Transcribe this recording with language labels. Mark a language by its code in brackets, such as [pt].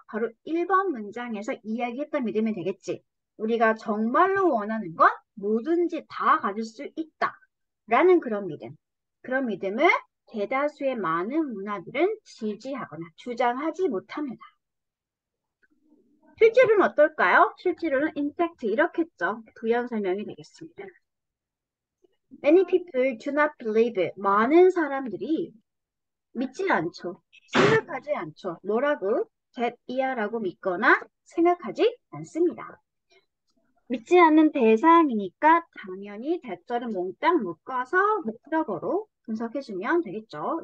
[ko] 바로 1번 문장에서 이야기했던 믿음이 되겠지. 우리가 정말로 원하는 건 뭐든지 다 가질 수 있다. 라는 그런 믿음. 그런 믿음을 대다수의 많은 문화들은 지지하거나 주장하지 못합니다. 실제로는 어떨까요? 실제로는 in fact 이렇게 했죠. 부연 설명이 되겠습니다. [en] Many people do not believe. [ko] 많은 사람들이 믿지 않죠. 생각하지 않죠. 뭐라고? that 이하라고 믿거나 생각하지 않습니다. 믿지 않는 대상이니까 당연히 대절은 몽땅 묶어서 목적어로 분석해주면 되겠죠.